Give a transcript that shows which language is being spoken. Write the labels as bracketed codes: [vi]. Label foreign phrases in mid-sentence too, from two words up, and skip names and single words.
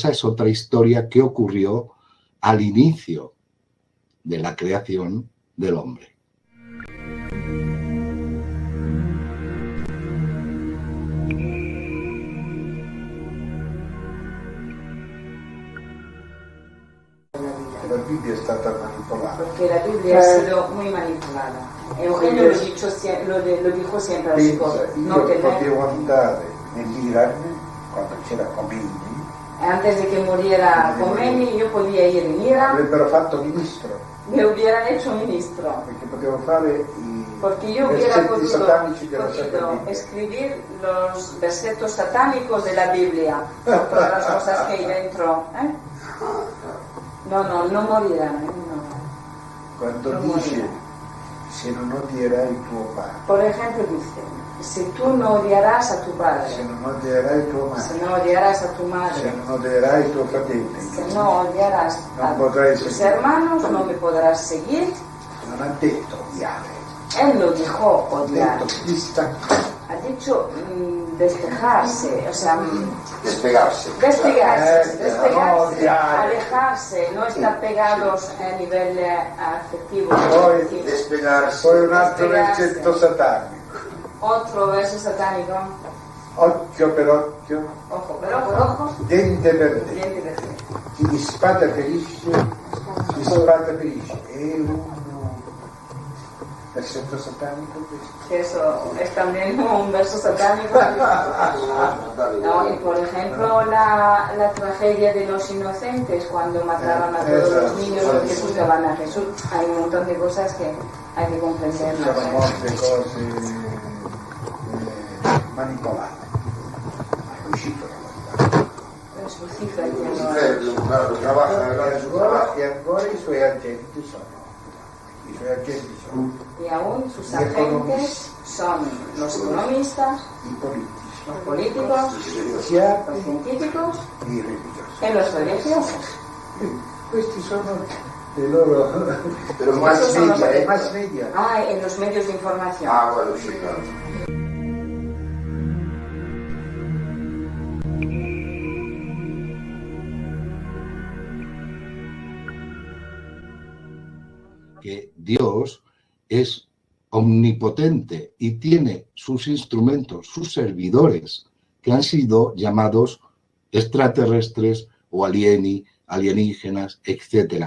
[es] Esa es otra historia que ocurrió al inicio de la creación del hombre. [it] La Biblia è stata manipolata. [es] Porque la Biblia ha sido muy manipulada. Eugenio lo dijo siempre a los cosas. [it] Io potevo andare nell'Iran quando c'era Khomeini. [es] Antes de que muriera Khomeini, yo podía ir en Iran. [it] Avrebbero fatto ministro. [es] Me hubieran hecho ministro. [it] Perché potevo fare [es] porque yo hubiera podido Biblia. escribir los versetos satánicos de la Biblia, todas las cosas que hay dentro. No morirán. [it] Quando dice se non odierai tuo padre. [es] Por ejemplo dice, si tú no odiarás a tu padre, [it] se non odierai tua madre, [es] si no odiarás a tu madre, [it] se non odierai tuo fratello, [es] si no odiarás a tus hermanos, no me podrás seguir. [it] Non ha detto odiare. [es] Él no dijo odiar. Ha dicho despejarse, o sea, despegarse, alejarse, no estar pegados a nivel afectivo. [it] Poi despegarse. Poi un altro versetto satanico. [es] Otro verso satánico. [it] Occhio per occhio. [es] Ojo per ojo. [it] Dente per dente. Chi di spada ferisce, di spada ferisce. È un versetto satánico questo. [es] Eso es también un verso satánico. No, y por ejemplo la tragedia de los inocentes cuando mataron a todos los niños porque juzgaban a Jesús. Hay un montón de cosas que hay que comprenderlas. [it] Sono molte cose manipolate. Ma è uscito e ancora i suoi agenti sono. [es] Y aún sus agentes son los economistas y políticos. Los políticos, los científicos e los religiosos. [it] Questi sono le loro... [es] Pero Esos son los que- [it] mass media. [es] Ah, en los medios de información. bueno, sí, claro. Que Dios es omnipotente y tiene sus instrumentos, sus servidores, que han sido llamados extraterrestres o alienígenas, etc.